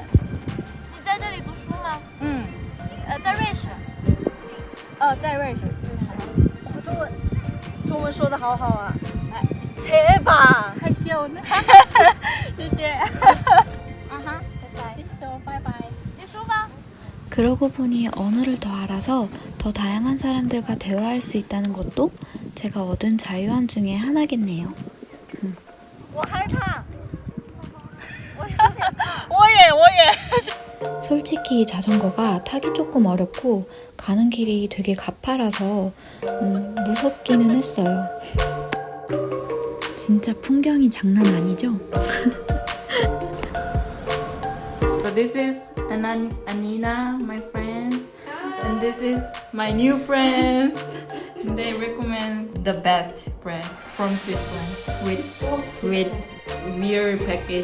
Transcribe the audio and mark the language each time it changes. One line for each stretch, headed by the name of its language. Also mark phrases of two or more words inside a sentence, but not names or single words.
Chinese: 你在这里读书吗？嗯。在瑞士。在瑞士。中文说的好好啊。哎，
Korean: 대박。
Chinese: 害羞呢。谢谢。拜拜。
Korean: 그러고 보니 언어를 더 알아서 더 다양한 사람들과 대화할 수 있다는 것도 제가 얻은 자유함 중에 하나겠네요.
Chinese: 我害怕。我也。
Korean: 솔직히 자전거가 타기 조금 어렵고 가는 길이 되게 가파라서 무섭기는 했어요. 진짜 풍경이 장난 아니죠?
English: So this is Anina, my friend, and this is my new friend. They recommend the best bread from Switzerland with beer package.